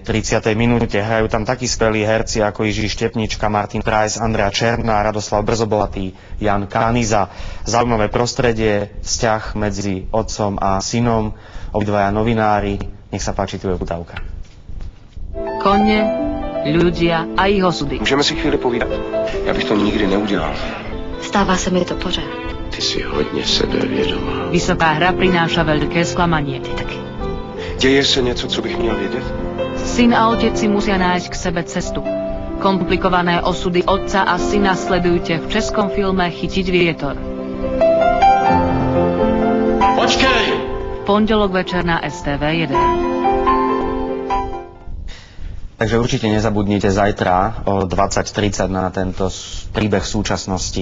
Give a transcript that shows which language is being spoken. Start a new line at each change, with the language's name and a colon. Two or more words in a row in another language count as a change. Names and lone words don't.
Slovak: Hrajú tam takí skvelí herci ako Jiří Štepnička, Martin Price, Andrea Černá, Radoslav Brzobolatý, Jan Kániza. Zaujímavé prostredie, vzťah medzi otcom a synom, obidvaja novinári. Nech sa páči, tu je Uputávka. Koně, ľudia a ich osudy.
Czech: Můžeme si chvíli povídat. Já bych to nikdy neudělal. Stává se mi to pořád. Ty si hodně sebevědomá.
Slovak: Vysoká hra prináša veľké sklamanie.
Czech: Ty taky. Děje se něco, co bych měl vědět?
Slovak: Syn a otec si musia nájsť k sebe cestu. Komplikované osudy otca a syna sledujte v českom filme Chytiť vietor.
Czech: Počkej!
Slovak: Pondelok večer na STV1. Takže určite nezabudnite zajtra o 20:30 na tento príbeh súčasnosti.